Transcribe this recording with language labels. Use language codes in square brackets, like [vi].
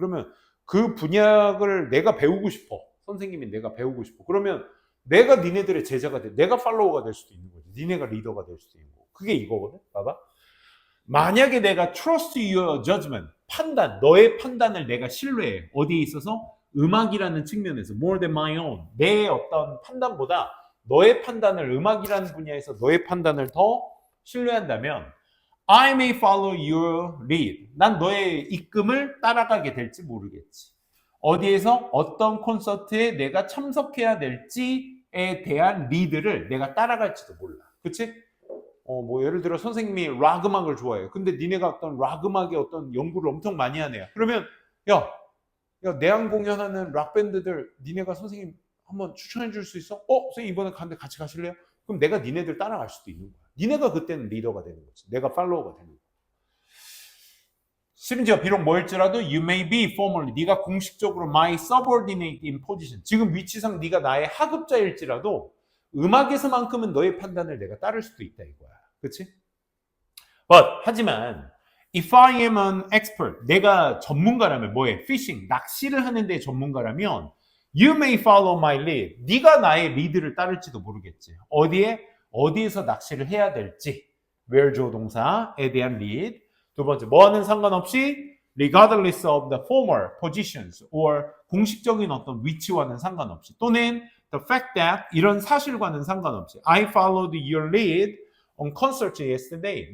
[ko] 그러면 그 분야를 내가 배우고 싶어. 선생님이 내가 배우고 싶어. 그러면 내가 니네들의 제자가 돼. 내가 팔로워가 될 수도 있는 거지. 니네가 리더가 될 수도 있는 거고. 그게 이거거든. 봐봐. 만약에 내가 [en] trust your judgment, [ko] 판단, 너의 판단을 내가 신뢰해. 어디에 있어서? 음악이라는 측면에서 [en] more than my own. [ko] 내 어떤 판단보다 너의 판단을 음악이라는 분야에서 너의 판단을 더 신뢰한다면 [en] I may follow your lead. [ko] 난 너의 이끌음을 따라가게 될지 모르겠지. 어디에서 어떤 콘서트에 내가 참석해야 될지에 대한 리드를 내가 따라갈지도 몰라. 그치? 뭐 예를 들어 선생님이 락 음악을 좋아해요. 근데 니네가 어떤 락 음악의 어떤 연구를 엄청 많이 하네요. 그러면 야 내한 공연하는 락 밴드들 니네가 선생님 한번 추천해 줄 수 있어? 선생님 이번에 가는데 같이 가실래요? 그럼 내가 니네들 따라갈 수도 있는 거야. 니네가 그때는 리더가 되는 거지. 내가 팔로워가 되는 거야. 심지어 비록 뭐일지라도 [en] you may be formally [ko] 네가 공식적으로 [en] my subordinate in position [ko] 지금 위치상 네가 나의 하급자일지라도 음악에서만큼은 너의 판단을 내가 따를 수도 있다 이거야. 그렇지? 하지만 [en] if I am an expert [ko] 내가 전문가라면 뭐해? fishing 낚시를 하는 데 전문가라면 [en] you may follow my lead [ko] 네가 나의 리드를 따를지도 모르겠지. 어디에서 낚시를 해야 될지 where 조동사에 대한 lead. 두 번째, 뭐와는 상관없이 [en] regardless of the former positions or [ko] 공식적인 어떤 위치와는 상관없이 또는 [en] the fact that [ko] 이런 사실과는 상관없이 [en] I followed your lead on concert yesterday.